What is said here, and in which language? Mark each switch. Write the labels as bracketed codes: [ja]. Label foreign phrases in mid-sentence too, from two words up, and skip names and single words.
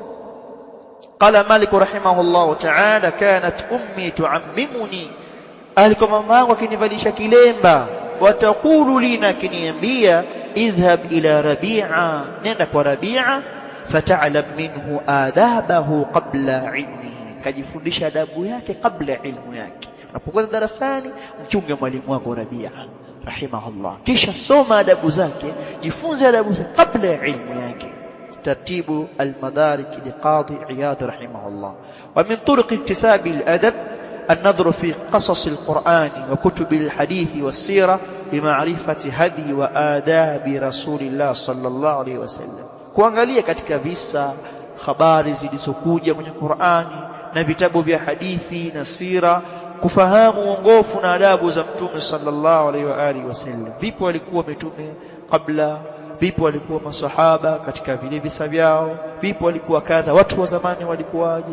[ar] قال مالك رحمه الله تعالى، كانت أمي تعممني, [sw] alikuwa mama yangu akinivalisha kilemba, [ar] وتقول لنا, akiniambia اذهب إلى ربيعة, [sw] nenda kwa Rabi'a, [ar] فتعلم منه أدبه قبل علمه, [sw] kajifundisha adabu yake kabla ilmu yake. Unapokuwa darasani mchunge mwalimu wako Rabi'a rahimahullah, kisha soma adabu zake, jifunze adabu zake kabla ya ilmu yake. [ar] ترتيب المدارك للقاضي عياض رحمه الله. ومن طرق اكتساب الأدب النظر في قصص القرآن وكتب الحديث والسيرة بمعرفة هدي وآداب رسول الله صلى الله عليه وسلم. [sw] kuangalia katika visa, habari zilizokuja kwenye Qur'ani na vitabu vya hadithi na sira, kufahamu uongofu na adabu za Mtume [ar] sallallahu alaihi wa alihi wasallam. [sw] Vipo walikuwa mitume kabla, vipo walikuwa masahaba katika vile visa vyao, vipo walikuwa kadha, watu wa zamani walikuwaje.